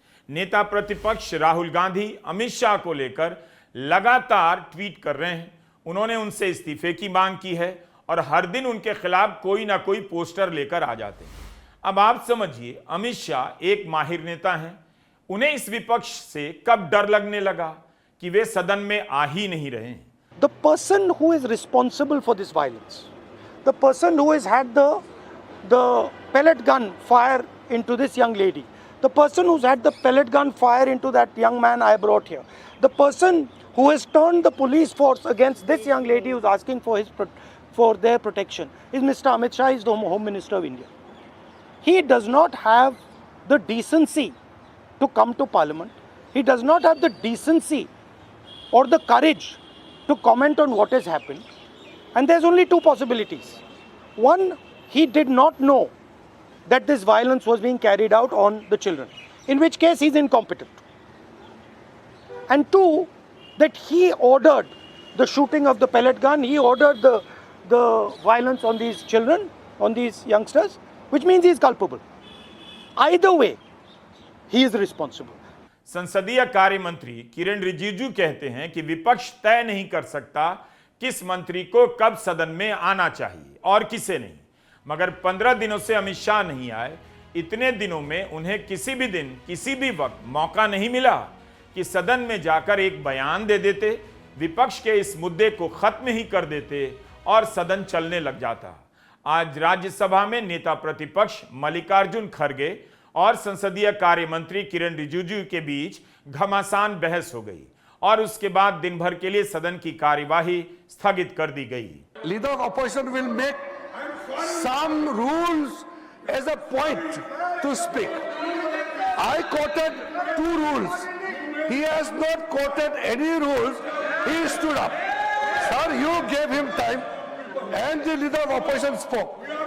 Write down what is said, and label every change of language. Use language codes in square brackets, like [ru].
[hi] नेता प्रतिपक्ष राहुल गांधी अमित शाह को लेकर लगातार ट्वीट कर रहे हैं। उन्होंने उनसे इस्तीफे की मांग की है और हर दिन उनके खिलाफ कोई ना कोई पोस्टर लेकर आ जाते हैं। अब आप समझिए, अमित शाह एक माहिर नेता हैं। उन्हें इस विपक्ष से कब डर लगने लगा कि वे सदन में आ ही नहीं रहे हैं। [en] The person who is responsible for this violence, the person who has had the pellet gun fire into this young lady, the person who's had the pellet gun fire into that young man I brought here, the person who has turned the police force against this young lady who's asking for their protection is Mr. Amit Shah, is the Home Minister of India. He does not have the decency to come to Parliament. He does not have the decency or the courage to comment on what has happened. And there's only two possibilities. One, he did not know that this violence was being carried out on the children, in which case he's incompetent. And two, that he ordered the shooting of the pellet gun, he ordered the violence on these children, on these youngsters, which means he is culpable. Either way, he is responsible. [hi] संसदीय कार्य मंत्री किरण रिजिजू कहते हैं कि विपक्ष तय नहीं कर सकता किस मंत्री को कब सदन में आना चाहिए और किसे नहीं, मगर 15 दिनों से अमित शाह नहीं आए। इतने दिनों में उन्हें किसी भी दिन किसी भी वक्त मौका नहीं मिला कि सदन में जाकर एक बयान दे देते, विपक्ष के इस मुद्दे को खत्म ही कर देते और सदन चलने लग जाता। आज राज्यसभा में नेता प्रतिपक्ष मल्लिकार्जुन खड़गे और संसदीय कार्य मंत्री किरण रिजिजू के बीच घमासान बहस हो गई और उसके बाद दिन भर के लिए सदन की कार्यवाही स्थगित कर दी गई। [en] Leader of opposition will make some rules as a point to speak. I quoted 2 rules. He has not quoted any rules. He stood up. Sir, you gave him time and the leader of opposition spoke.